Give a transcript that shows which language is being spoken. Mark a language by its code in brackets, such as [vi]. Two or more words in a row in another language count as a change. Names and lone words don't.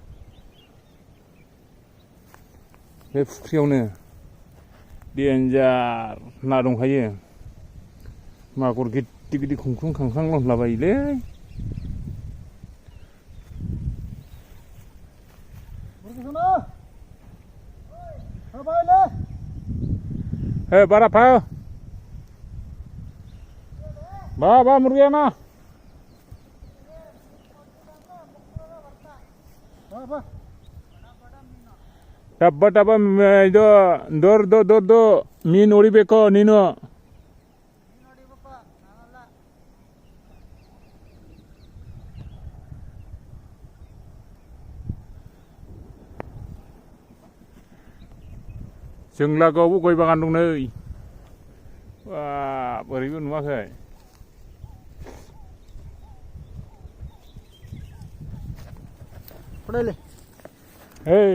[brx] बे फुख्रियावनो देन्जार ना दंखायो मागुर गिदिर गिदिर खुंख्रुं खांख्रां लंलाबायोलै बारा फा बा मुर्गिया ना [kn] ಡಬ್ಬ ಇದು ದೊಡ್ಡ ಮೀನು ಹೊಡಿಬೇಕು ನೀನು [brx] जों लागोआवबो गय बागान दं नै बा बोरैबो नुवाखै hey